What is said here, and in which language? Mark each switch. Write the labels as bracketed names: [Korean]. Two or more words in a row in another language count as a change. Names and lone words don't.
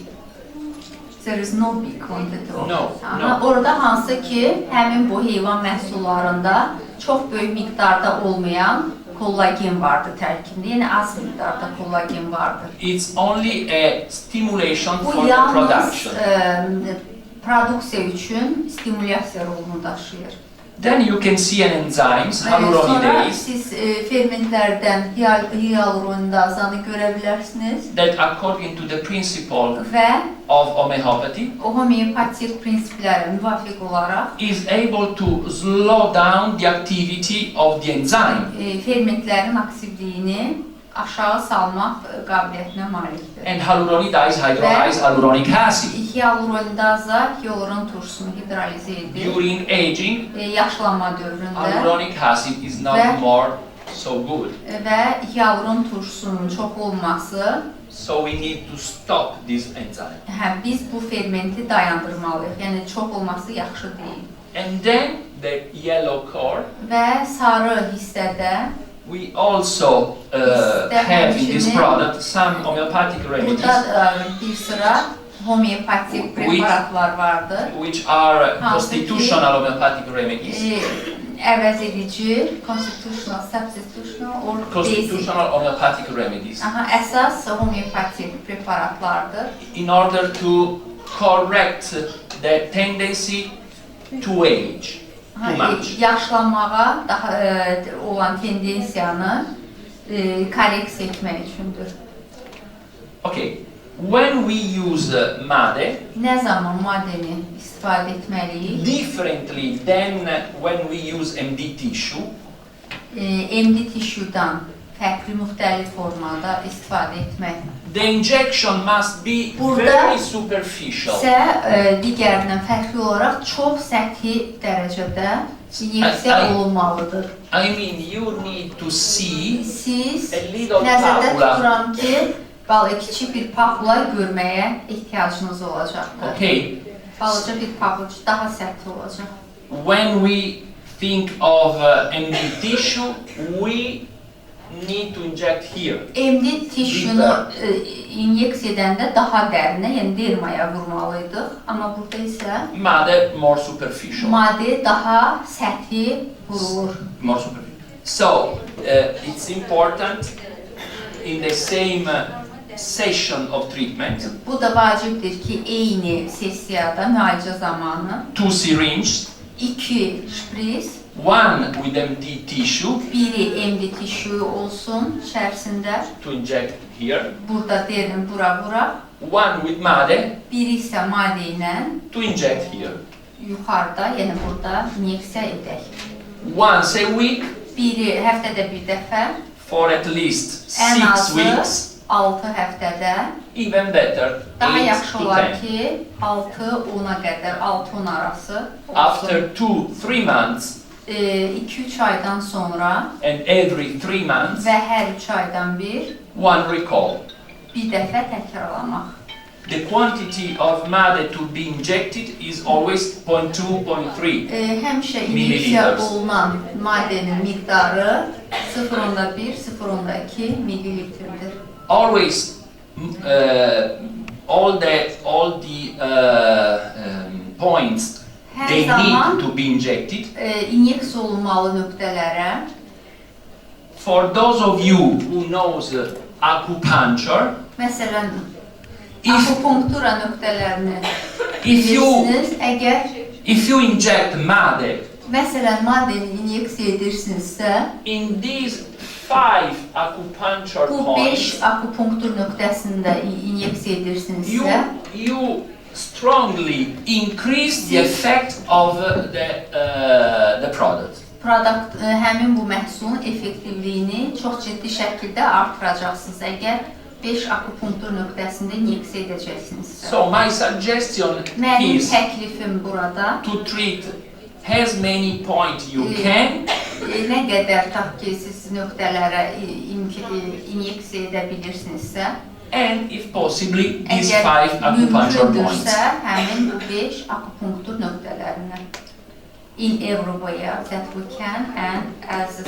[English] There is no big quantity of No, it. no. [Azerbaijani] Orada hansı ki, həmin bu heyvan məhsullarında çox böyük miqdarda olmayan kollagen vardır tərkibində, yəni az miqdarda kollagen vardır. [English] It's only a stimulation [Azerbaijani] Bu [English] for the [Azerbaijani] yalnız [English] production. [Azerbaijani] produksiya üçün stimulyasiya rolunu daşıyır. [English] Then you can see an enzymes, [Azerbaijani] Sonra [English] hyaluronidase, [Azerbaijani] siz fermentlərdən hyaluronidazanı görə bilərsiniz [English] that according to the principle [Azerbaijani] və [English] of homeopathy [Azerbaijani] o homeopatik prinsiplərə müvafiq olaraq [English] is able to slow down the activity of the enzyme. [Azerbaijani] fermentlərin aktivliyini aşağı salmaq qabiliyyətinə malikdir. [English] And hyaluronidase hydrolyze hyaluronic acid. [Azerbaijani] Hyalurondaza hyaluron turşusunu hidroliz edir. [English] During aging, [Azerbaijani] Yaşlanma dövründə [English] hyaluronic acid is not [Azerbaijani] Ve- [English] more so good. [Azerbaijani] və hyaluron turşusunun çox olması, [English] So we need to stop this enzyme. [Azerbaijani] biz bu fermenti dayandırmalıyıq. Yəni çox olması yaxşı deyil. [English] And then the yellow core, [Azerbaijani] Və sarı hissədə [English] we also have in this product some homeopathic remedies, [Azerbaijani] burada bir sıra homeopatik preparatlar vardır. [English] which are [Azerbaijani] Hansı ki- [English] constitutional homeopathic remedies. [Azerbaijani] Əvəz edici, [English] constitutional, substitutional or basic. Constitutional homeopathic remedies. [Azerbaijani] Əsas homeopatik preparatlardır. [English] In order to correct the tendency to age too much. [Azerbaijani] Yaşlanmağa daha olan tendensiyanı korreksiya etmək üçündür. [English] Okay, when we use MADE, [Azerbaijani] Nə zaman maddəni istifadə etməliyik? [English] differently than when we use MD tissue, [Azerbaijani] MD tissue-dan fərqli müxtəlif formada istifadə etmək. [English] the injection must be [Azerbaijani] Burada [English] very superficial. [Azerbaijani] isə digərindən fərqli olaraq çox səthi dərəcədə inyeksiya olunmalıdır. [English] I mean, you need to see [Azerbaijani] Siz [English] a little [Azerbaijani] nəzərdə [English] papula. [Azerbaijani] tuturam ki, kiçik bir papula görməyə ehtiyacınız olacaqdır. [English] Okay, [Azerbaijani] Balaca bir papula daha sərt olacaq. [English] when we think of MD tissue, we need to inject here. [Azerbaijani] MD tissunu inyeksiya edəndə daha dərinə, yəni dermaya vurmalıydıq. Amma burada isə [English] MADE more superficial. [Azerbaijani] maddə daha səthi vurulur. [English] More superficial. So it's important in the same session of treatment, [Azerbaijani] Bu da vacibdir ki, eyni sessiyada, müalicə zamanı [English] 2 syringes, [Azerbaijani] 2 şpris, [English] one with MD tissue [Azerbaijani] biri MD tissue olsun içərisində, [English] to inject here, [Azerbaijani] burada derin bura, [English] one with MADE [Azerbaijani] biri isə maddə ilə [English] to inject here. [Azerbaijani] yuxarıda, yəni burada inyeksiya edək. [English] Once a week [Azerbaijani] Biri həftədə bir dəfə, [English] for at least [Azerbaijani] ən [English] 6 [Azerbaijani] azı [English] weeks, [Azerbaijani] 6 həftədə, [English] even better, [Azerbaijani] daha [English] 8 [Azerbaijani] yaxşı [English] to [Azerbaijani] olar [English] 10. [Azerbaijani] ki, 6-10-a qədər, 6-10 arası olsun. [English] After 2-3 months [Azerbaijani] 2-3 aydan sonra [English] and every 3 months, [Azerbaijani] və hər 3 aydan [English] one recall. [Azerbaijani] bir dəfə təkrarlamaq. [English] The quantity of MADE to be injected is always 0.2, 0.3. [Azerbaijani] Həmişə inyeksiya [English] Milliliters. [Azerbaijani] olunan maddənin miqdarı 0.1, 0.2 millilitrdir. [English] Always, all the points [Azerbaijani] Hər [English] they [Azerbaijani] zaman [English] need to be injected. [Azerbaijani] inyeksiya olunmalı nöqtələrə, [English] For those of you who knows acupuncture, [Azerbaijani] məsələn, [English] if [Azerbaijani] akupunktura nöqtələrini [English] if you [Azerbaijani] bilirsiniz, [English] if you inject MADE [Azerbaijani] məsələn, maddəni inyeksiya edirsinizsə, [English] in these 5 acupuncture [Azerbaijani] bu 5 [English] points, [Azerbaijani] akupunktur nöqtəsində inyeksiya edirsinizsə, [English] you strongly increase the effect of the product. [Azerbaijani] həmin bu məhsulun effektivliyini çox ciddi şəkildə artıracaqsınız əgər 5 akupunktur nöqtəsində inyeksiya edəcəksinizsə. [English] So my suggestion [Azerbaijani] Mənim [English] is [Azerbaijani] təklifim burada [English] to treat as many points you can [Azerbaijani] nə qədər tutaq ki, siz nöqtələrə inyeksiya edə bilirsinizsə, [English] and if possibly these [Azerbaijani] əgər [English] 5 acupuncture points. [Azerbaijani] mümkündürsə, həmin bu 5 akupunktur nöqtələrinə [English] in every way that we can and at the